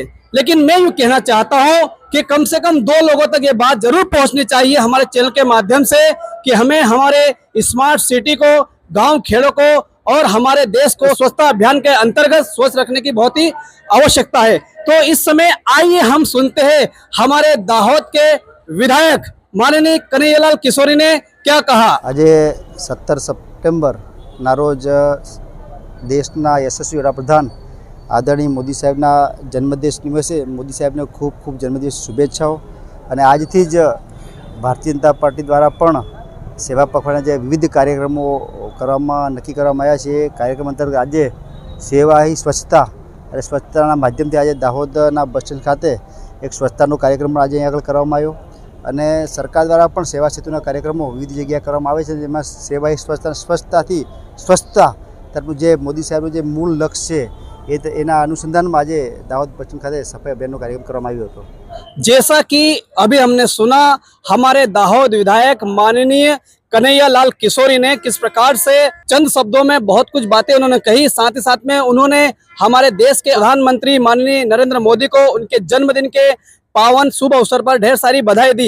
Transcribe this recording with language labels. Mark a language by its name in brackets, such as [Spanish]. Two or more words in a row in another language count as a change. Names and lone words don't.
[Hindi] लेकिन मैं यूँ कहना चाहता हूँ कि कम से कम 2 लोगों तक ये बात जरूर पहुंचनी चाहिए हमारे चैनल के माध्यम से कि हमें हमारे स्मार्ट सिटी को, गांव खेड़ों को और हमारे देश को स्वच्छता अभियान के अंतर्गत स्वच्छ रखने की बहुत ही आवश्यकता है। तो इस समय आइए हम सुनते हैं हमारे दाहोद के विधायक माननीय कन्हैयालाल किशोरी ने क्या कहा। [Gujarati] આજ 17 સપ્ટેમ્બર ના રોજ દેશના યશસ્વી વડાપ્રધાન આદરણીય મોદી સાહેબના જન્મદિવસ નિમિત્તે મોદી સાહેબને ખૂબ ખૂબ જન્મદિવસ શુભેચ્છાઓ। અને આજથી જ ભારતીય જનતા પાર્ટી દ્વારા પણ સેવા પખવાડિયા જે વિવિધ કાર્યક્રમો કરવામાં નક્કી કરવામાં આવ્યા છે। કાર્યક્રમ અંતર્ગત આજે સેવા ही સ્વચ્છતા અને સ્વચ્છતાના માધ્યમથી આજે દાહોદના બસ સ્ટેન્ડ ખાતે એક સ્વચ્છતાનો કાર્યક્રમ આજે અહીં આગળ કરવામાં આવ્યો। અને સરકાર દ્વારા પણ સેવા સેતુના કાર્યક્રમો વિવિધ જગ્યાએ કરવામાં આવે છે, જેમાં સેવા ही સ્વચ્છતાથી સ્વચ્છતા તરફનું જે મોદી સાહેબનું જે મૂળ લક્ષ્ય છે એના अनुसंधाનમાં આજે દાહોદ બસ સ્ટેન્ડ ખાતે સફાઈ અભિયાનનો કાર્યક્રમ કરવામાં આવ્યો હતો। [Hindi] जैसा कि अभी हमने सुना हमारे दाहोद विधायक माननीय कन्हैयालाल किशोरी ने किस प्रकार से चंद शब्दों में बहुत कुछ बातें उन्होंने कही। साथ ही साथ में उन्होंने हमारे देश के प्रधानमंत्री माननीय नरेंद्र मोदी को उनके जन्मदिन के पावन शुभ अवसर पर ढेर सारी बधाई दी।